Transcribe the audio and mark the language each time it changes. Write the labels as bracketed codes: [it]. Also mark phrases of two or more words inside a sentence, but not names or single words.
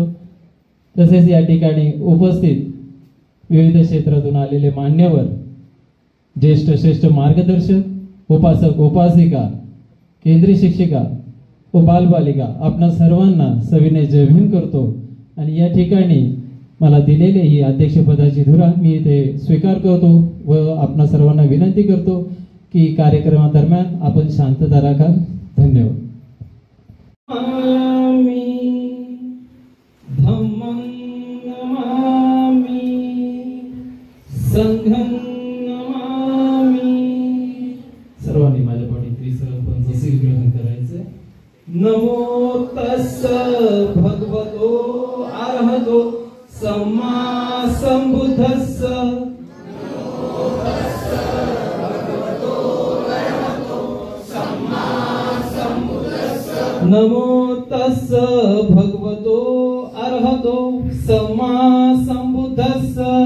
[mr] तसेच या ठिकाणी उपस्थित विविध क्षेत्रातून आलेले मान्यवर, ज्येष्ठ श्रेष्ठ मार्गदर्शक, उपासक उपासिका, केंद्रीय शिक्षिका व बालबालिका आपणा सर्वांना सविनय जय भीम करतो। आणि या ठिकाणी मला दिलेली ही अध्यक्षपदाची धुरा मी इथे स्वीकार करतो व आपणा सर्वांना विनंती करतो की कार्यक्रमादरम्यान आपण शांतता राखा। धन्यवाद। [pi] धम्मं नमामि संघं नमामि। [mr] सर्वांनी माझ्या पाठी त्रिसर पंचशील ग्रहण करायचे। [pi] नमो तस्स भगवतो अरहतो सम्मा संबुद्धस्स। नमो तस्स भगवतो अरहतो सम्मा संबुद्धस्स।